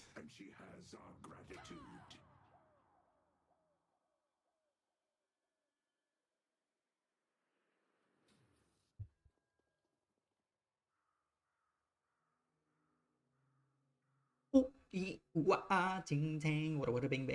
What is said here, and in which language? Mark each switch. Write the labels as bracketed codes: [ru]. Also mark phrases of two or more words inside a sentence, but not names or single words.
[en] And she has our gratitude. Ooh, ee, wah, ah, ting, tang, wada, wada, bing, bang.